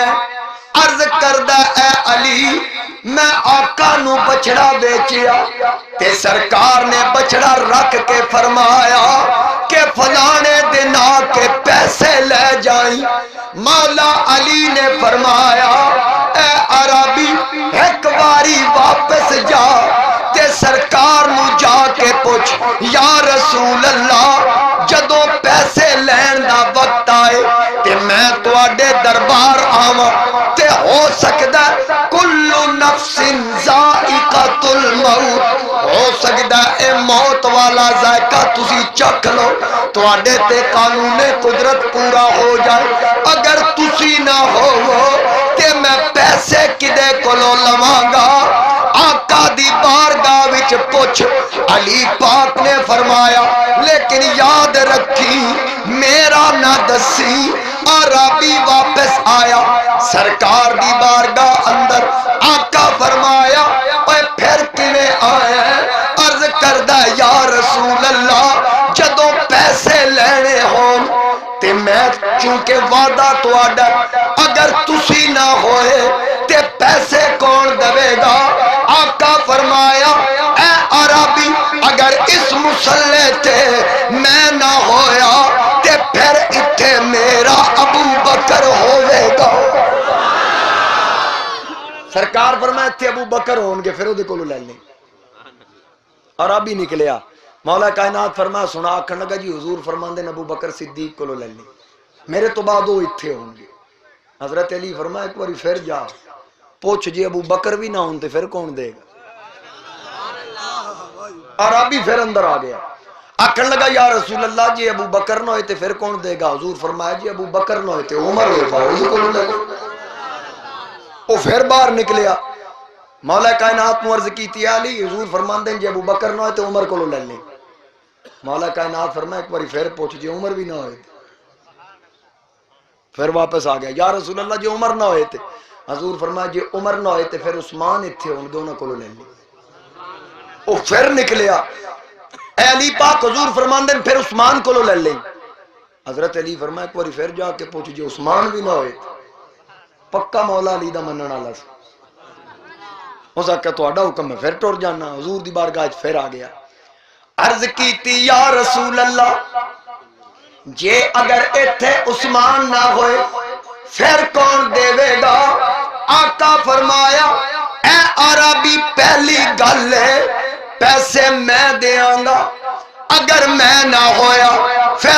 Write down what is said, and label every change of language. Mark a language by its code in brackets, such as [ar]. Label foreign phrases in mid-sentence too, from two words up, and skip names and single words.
[pa] عرض کردہ اے علی میں آقا نو بچڑا بیچیا تے سرکار نے بچڑا رکھ کے فرمایا کہ فلانے دن آ کے پیسے لے جائیں۔ مولا علی نے فرمایا اے عربی ایک باری واپس جا تے سرکار نو جا کے پوچھ [ar] یا رسول اللہ [pa] جدوں پیسے لین دا وقت آئے تے میں تواڈے دربار آواں تے ہو سکدا [ar] کل نفس ذائقۃ الموت، [pa] ہو سکدا اے موت والا ذائقہ تسی چکھ لو، تواڈے تے قانون قدرت پورا ہو جائے۔ اگر تسی نہ ہوو تے میں پیسے کدے کولوں لواں گا؟ آقا دی بارگاہ وچ پوچھ۔ علی پاک نے فرمایا لیکن یاد رکھی میرا نہ دسی۔ عربی واپس آیا سرکار دی بارگاہ اندر، آقا فرمایا اے پھر کیویں آیا؟ عرض کردہ [ar] یا رسول اللہ [pa] جدوں پیسے لینے ہون تے میں چونکہ وعدہ تواڈا اگر تسی نہ ہوئے تے پیسے کون دے گا؟ آقا فرمایا اے عربی اگر اس مسلح تے میں نہ ہویا تے پھر اتھے میرا ابو بکر ہوئے گا۔ سرکار فرمایا اتھے ابو بکر ہون گے پھر وہ دے کولو لے لیں۔ عربی نکلیا، مولا کائنات فرمایا سنا، آکھن لگا جی حضور فرماندے ابو بکر صدیق کولو لے لیں، میرے تو بعد وہ اتھے ہوں گے۔ حضرت علی فرمایا ایک باری پھر جا پوچھ جی ابو بکر بھی نہ ہوں تے پھر کون دے گا؟ عربی پھر اندر آ گیا، آکھن لگا [ar] یا رسول اللہ [pa] جی ابو بکر نہ ہوئے تے پھر کون دے گا؟ حضور فرمایا جی ابو بکر نہ ہوئے تے عمر ہوئے گا، اس کو لے گا۔ وہ پھر باہر نکلیا، مولا کائنات نو عرض کیتی علی حضور فرماندے جی ابو بکر نہ ہوئے تے عمر کو لے لیں۔ مولا کائنات فرمایا ایک باری پھر پوچھ جی عمر بھی نہ ہوئے تے پھر واپس آ گیا، [ar] یا رسول اللہ [pa] جی عمر نہ ہوئے تے؟ حضور فرمایا جی عمر نہ ہوئے تے پھر عثمان اتھے ہون گے، انہاں کولوں لے لیں۔ وہ پھر نکلیا، اے علی پاک حضور فرماندے پھر عثمان کولوں لے لیں۔ حضرت علی فرمایا ایک باری پھر جا کے پوچھ جی عثمان بھی نہ ہوئے تے؟ پکا مولا علی دا منن والا سی، اس آکھیا تہاڈا حکم ہے پھر ٹر جانا۔ حضور دی بارگاہ وچ پھر آ گیا، عرض کیتی [ar] یا رسول اللہ [pa] جے اگر ایتھے عثمان نہ ہوئے پھر کون دے گا؟ آقا فرمایا اے عربی پہلی گل ہے پیسے میں دیاں گا، اگر میں نہ ہویا پھر